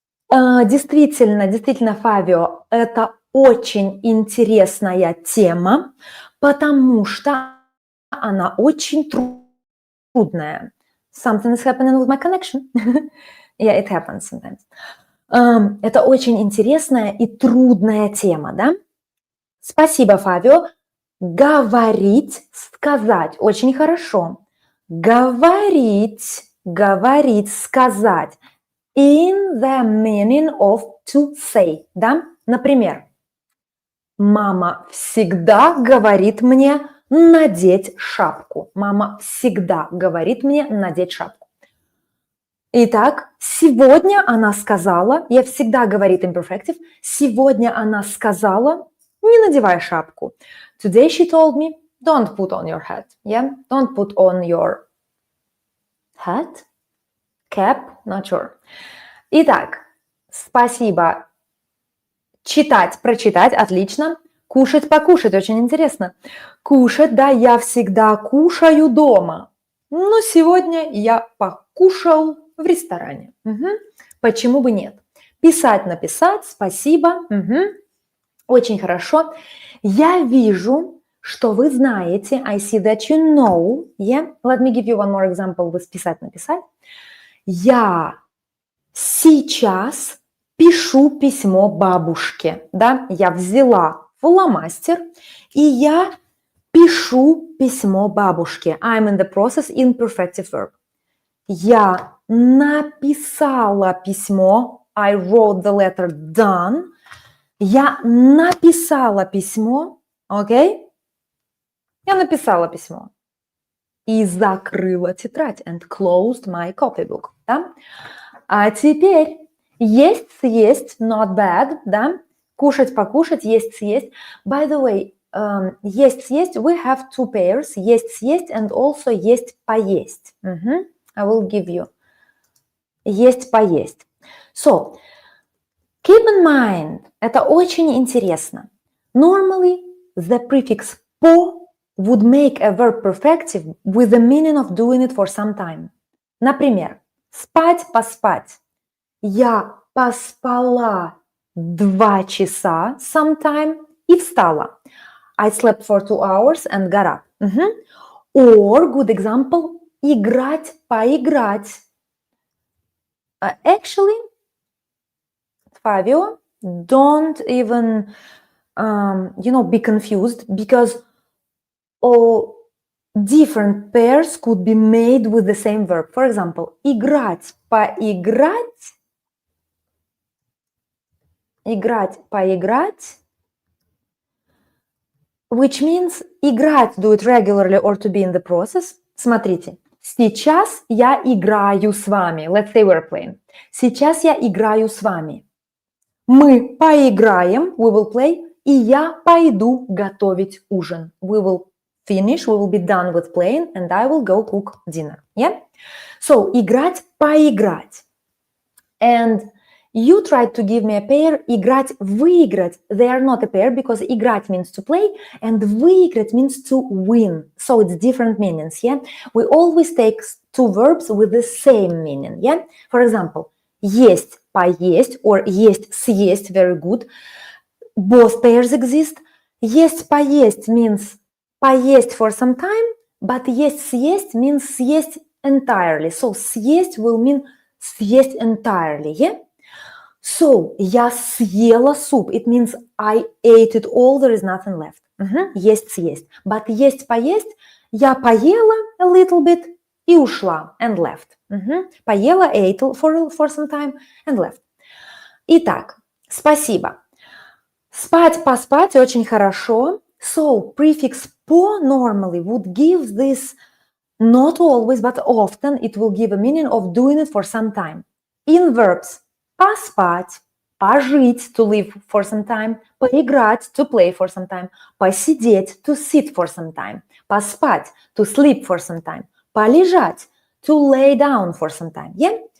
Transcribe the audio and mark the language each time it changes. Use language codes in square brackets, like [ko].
[ru] Действительно, Фабио, это очень интересная тема, потому что она очень трудная. [en] Something is happening with my connection. Yeah, it happens sometimes. [ru] Это очень интересная и трудная тема, да? Спасибо, Фабио. Говорить, сказать. Очень хорошо. Говорить, сказать. [en] In the meaning of to say, [ru] да? Например, мама всегда говорит мне надеть шапку. Мама всегда говорит мне надеть шапку. Итак, сегодня она сказала, я всегда говорит imperfective, сегодня она сказала, не надевай шапку. [en] Today she told me, don't put on your hat. Yeah? Don't put on your hat, cap, not sure. [ru] Итак, спасибо. Читать, прочитать, отлично. Кушать, покушать, очень интересно. Кушать, да, я всегда кушаю дома. Но сегодня я покушал в ресторане. Почему бы нет? Писать, написать, спасибо. Очень хорошо. Я вижу, что вы знаете. [en] I see that you know. Yeah? Let me give you one more example with писать, написать. [ru] Я сейчас пишу письмо бабушке. Да? Я взяла фломастер, и я пишу письмо бабушке. [en] I'm in the process imperfective verb. [ru] Я написала письмо. [en] I wrote the letter done. [ru] Я написала письмо. Окей? Я написала письмо. И закрыла тетрадь. [en] And closed my copybook. Да? [ru] А теперь есть, съесть, [en] not bad. [ru] Да? Кушать, покушать, есть, съесть. [en] By the way, есть, съесть, we have two pairs. [ru] Есть, съесть [en] and also [ru] есть, поесть. [en] I will give you. Есть, поесть. So, keep in mind, [ru] это очень интересно. [en] Normally, the prefix po would make a verb perfective with the meaning of doing it for some time. [ru] Например, спать, поспать. Я поспала 2 часа [en] sometime [ru] и встала. [en] I slept for 2 hours and got up. Or, good example, играть, поиграть. Actually, Fabio, don't even, be confused because different pairs could be made with the same verb. For example, играть, поиграть, играть, поиграть, which means играть, do it regularly or to be in the process. [ru] Смотрите, сейчас я играю с вами. [en] Let's say we're playing. [ru] Сейчас я играю с вами. Мы поиграем, [en] we will play, [ru] и я пойду готовить ужин. [en] We will finish, we will be done with playing, and I will go cook dinner. Yeah? So, играть, поиграть. And you tried to give me a pair, играть, выиграть. They are not a pair because играть means to play and выиграть means to win. So it's different meanings, yeah? We always take two verbs with the same meaning, yeah? For example, есть, поесть or есть, съесть, very good. Both pairs exist. Есть, поесть means поесть for some time, but есть, съесть means съесть entirely. So съесть will mean съесть entirely, yeah? [ru] So, я съела суп. [en] It means I ate it all, there is nothing left. Есть, съесть. But есть, поесть, [ru] я поела [en] a little bit [ru] и ушла, [en] and left. Поела, ate for some time, and left. [ru] Итак, спасибо. Спать, поспать, очень хорошо. [en] So, prefix по normally would give this, not always, but often, it will give a meaning of doing it for some time. In verbs, поспать, пожить, to live for some time, поиграть, to play for some time, посидеть, to sit for some time, поспать, to sleep for some time, полежать, to lay down for some time. Yeah?